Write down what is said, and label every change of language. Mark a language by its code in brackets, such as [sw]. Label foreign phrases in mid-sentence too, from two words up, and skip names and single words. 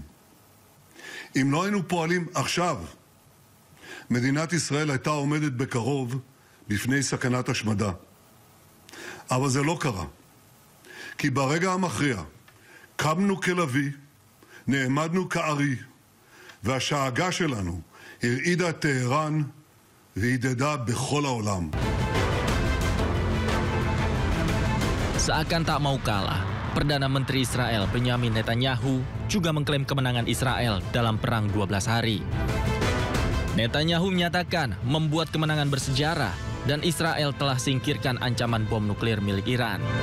[he] אם לא היינו פועלים עכשיו, מדינת ישראל הייתה עומדת בקרוב בפני סכנת השמדה. אבל זה לא קרה. כי ברגע המכריע קמנו כלבי, נעמדנו כארי, והשאגה שלנו הרעידה את טהרן והידדה בכל העולם. [id] Seakan tak mau kalah, Perdana Menteri Israel Benyamin Netanyahu juga mengklaim kemenangan Israel dalam perang 12 hari. Netanyahu menyatakan membuat kemenangan bersejarah dan Israel telah singkirkan ancaman bom nuklir milik Iran.